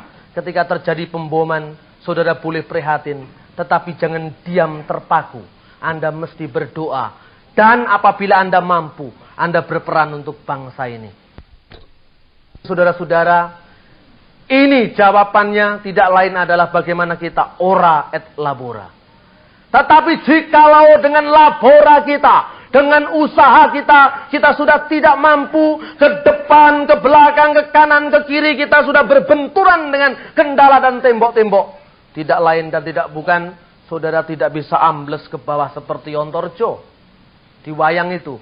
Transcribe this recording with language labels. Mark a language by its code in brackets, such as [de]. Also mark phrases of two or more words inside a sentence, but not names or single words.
[id] Ketika terjadi pemboman, saudara boleh prihatin, tetapi jangan diam terpaku. Anda mesti berdoa. Dan apabila Anda mampu, Anda berperan untuk bangsa ini. Saudara-saudara, ini jawabannya tidak lain adalah bagaimana kita [la] ora et labora. [id] Tetapi jikalau dengan labora kita, dengan usaha kita sudah tidak mampu, ke depan, ke belakang, ke kanan, ke kiri, kita sudah berbenturan dengan kendala dan tembok-tembok. Tidak lain dan tidak bukan, saudara tidak bisa ambles ke bawah seperti Ontorjo di wayang itu.